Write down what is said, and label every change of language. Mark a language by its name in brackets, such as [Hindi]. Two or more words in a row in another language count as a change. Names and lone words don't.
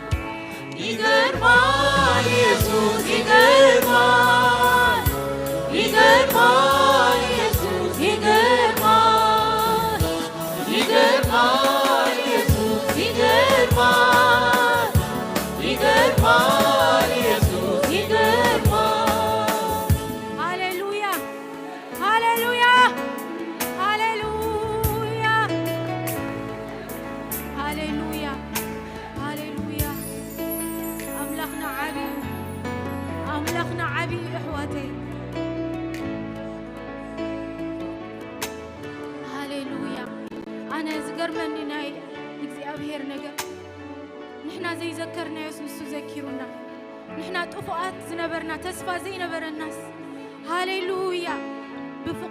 [Amharic] ይገርማል ኢየሱስ ይገርማል ይገርማል ኢየሱስ ይገርማል ይገርማል ኢየሱስ ይገርማል ይገርማል ኢየሱስ ይገርማል ሃሌሉያ ሃሌሉያ ሃሌሉያ [Tigrinya] ሃሌሉያ ሃሌሉያ አምላኽና ዓብይ አምላኽና ዓብይ እሕዋተይ ሃሌሉያ ኣነ ዝገርመኒ ናይ እግዚኣብሔር ነገር ንሕና ዘይዘከርናዮስ ንሱ ዘኪሩና ንሕና ጥፉኣት ዝነበርና ተስፋ ዘይነበረናስ ሃሌሉያ ብፍቕሩ